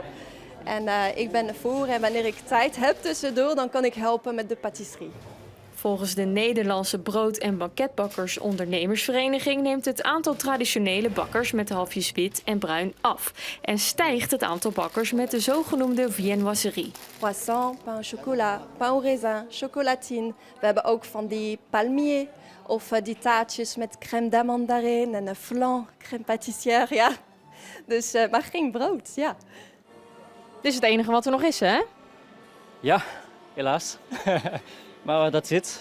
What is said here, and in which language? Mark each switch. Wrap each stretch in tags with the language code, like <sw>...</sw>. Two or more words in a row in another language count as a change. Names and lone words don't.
<nl>En ik ben ervoor en wanneer ik tijd heb tussendoor, dan kan ik helpen met de patisserie. Volgens de Nederlandse Brood- en Banketbakkers-ondernemersvereniging neemt het aantal traditionele bakkers met halfjes wit en bruin af. En stijgt het aantal bakkers met de zogenoemde viennoiserie.</nl> <fr>Croissant, pain au chocolat, pain au raisin, chocolatine.</fr> <nl>We hebben ook van die palmier of die taartjes met</nl> <fr>crème d'amandarine</fr> <nl>en een flan,</nl> <fr>crème pâtissière,</fr> <nl>ja. Dus, maar geen brood, ja. Dit is het enige wat er nog is, hè? Ja, helaas. Maar dat zit.</nl>